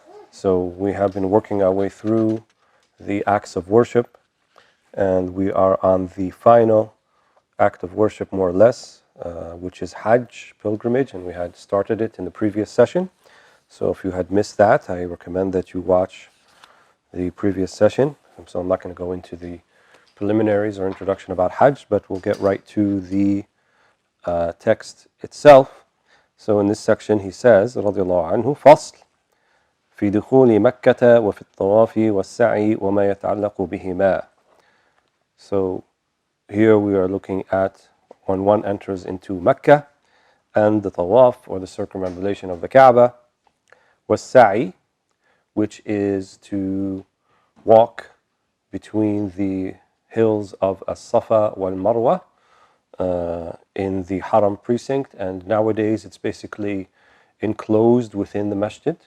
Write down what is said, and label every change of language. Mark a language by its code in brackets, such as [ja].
[en] So we have been working our way through the acts of worship, and we are on the final act of worship, more or less, which is Hajj, pilgrimage, and we had started it in the previous session. So if you had missed that, I recommend that you watch the previous session. So I'm not going to go into the preliminaries or introduction about Hajj, but we'll get right to the text itself. So in this section he says, [ar] رضي الله عنه, فصل في دخول مكة وفي الطواف والسعي وما يتعلق بهما. [en] So here we are looking at when one enters into Mecca and the tawaf, or the circumambulation of the Kaaba, was-sa'i, which is to walk between the hills of As-Safa wal-Marwa in the Haram precinct, and nowadays it's basically enclosed within the masjid.